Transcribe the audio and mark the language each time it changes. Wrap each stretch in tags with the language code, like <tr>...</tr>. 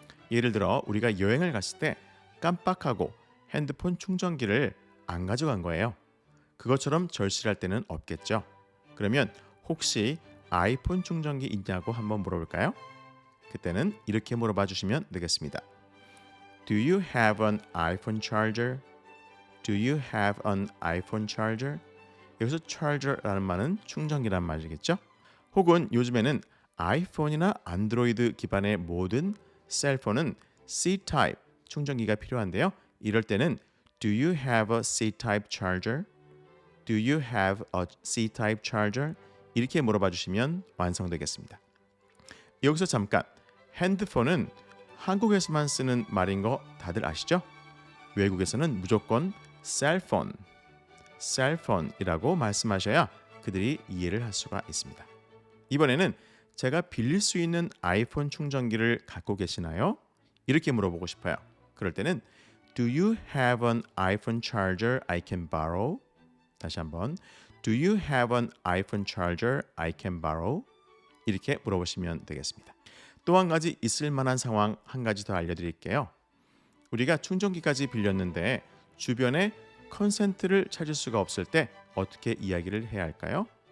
<ko>예를 들어 우리가 여행을 갔을 때 깜빡하고 핸드폰 충전기를 안 가져간 거예요. 그것처럼 절실할 때는 없겠죠. 그러면 혹시 아이폰 충전기 있냐고 한번 물어볼까요? 그때는 이렇게 물어봐 주시면 되겠습니다.</ko> <en>Do you have an iPhone charger? Do you have an iPhone charger?</en> <ko>여기서 charger라는 말은 충전기란 말이겠죠. 혹은 요즘에는 아이폰이나 안드로이드 기반의 모든 셀폰은 C-type 충전기가 필요한데요. 이럴 때는</ko> <en>Do you have a C-type charger? Do you have a C-type charger?</en> <ko>이렇게 물어봐 주시면 완성되겠습니다. 여기서 잠깐 핸드폰은 한국에서만 쓰는 말인 거 다들 아시죠? 외국에서는 무조건 셀폰, 셀폰이라고 말씀하셔야 그들이 이해를 할 수가 있습니다. 이번에는 제가 빌릴 수 있는 아이폰 충전기를 갖고 계시나요? 이렇게 물어보고 싶어요. 그럴 때는</ko> <en>Do you have an iPhone charger I can borrow?</en> <ko>다시 한번</ko> <en>Do you have an iPhone charger I can borrow?</en> <ko>이렇게 물어보시면 되겠습니다. 또 한 가지 있을 만한 상황 한 가지 더 알려드릴게요. 우리가 충전기까지 빌렸는데 주변에 컨센트를 찾을 수가 없을 때 어떻게 이야기를 해야 할까요?</ko>